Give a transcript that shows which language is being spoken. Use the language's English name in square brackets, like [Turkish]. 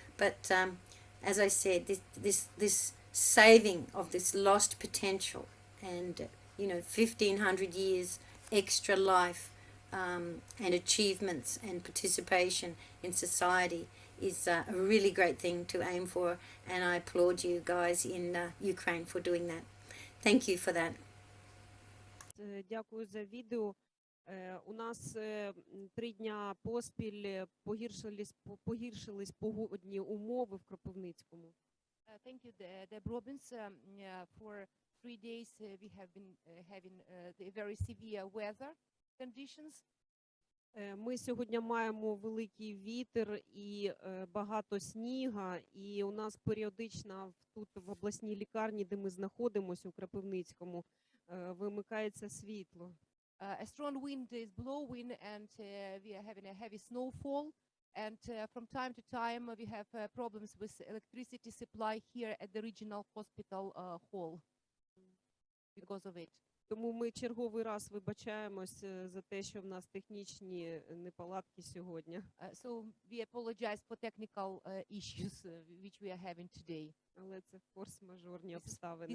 [English] But as I said, this saving of this lost potential and, you know, 1,500 years extra life and achievements and participation in society is a really great thing to aim for. And I applaud you guys in Ukraine for doing that. Thank you for that. [Ukrainian] Дякую за відео. У нас 3 дня поспіль погіршились погодні умови в Кропивницькому. [English] Thank you, Deb Robins. For 3 days we have been having the very severe weather conditions. [Ukrainian] Ми сьогодні маємо великий вітер і багато сніга, і у нас періодично тут в обласній лікарні, де ми знаходимося у Кропивницькому, вимикається світло. [English] A strong wind is blowing and we are having a heavy snowfall, and from time to time we have problems with electricity supply here at the regional hospital hall because of it. [Ukrainian] Тому ми черговий раз вибачаємось за те, що в нас технічні неполадки сьогодні. [English] So we apologize for technical issues which we are having today. [Ukrainian] Але це форс-мажорні обставини.